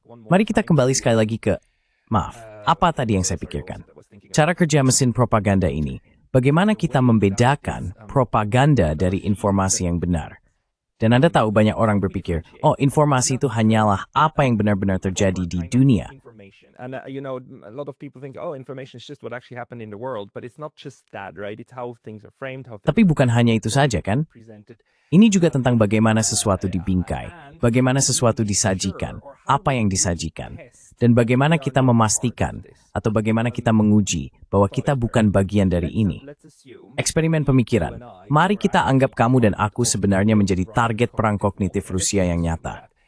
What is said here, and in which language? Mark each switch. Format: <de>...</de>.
<id>Mari kita kembali sekali lagi ke, apa tadi yang saya pikirkan? Cara kerja mesin propaganda ini, bagaimana kita membedakan propaganda dari informasi yang benar? Dan Anda tahu banyak orang berpikir, informasi itu hanyalah apa yang benar-benar terjadi di dunia.</id> <en>And a lot of people think, information is just what actually happened in the world, but it's not just that, right? It's how things are framed, how things</en> <id>Tapi bukan hanya itu saja, kan?</id> <en>presented.</en> <id>Ini juga tentang bagaimana sesuatu dibingkai, bagaimana sesuatu disajikan, apa yang disajikan, dan bagaimana kita memastikan atau bagaimana kita menguji bahwa kita bukan bagian dari ini. Eksperimen pemikiran. Mari kita anggap kamu dan aku sebenarnya menjadi target perang kognitif Rusia yang nyata.</id>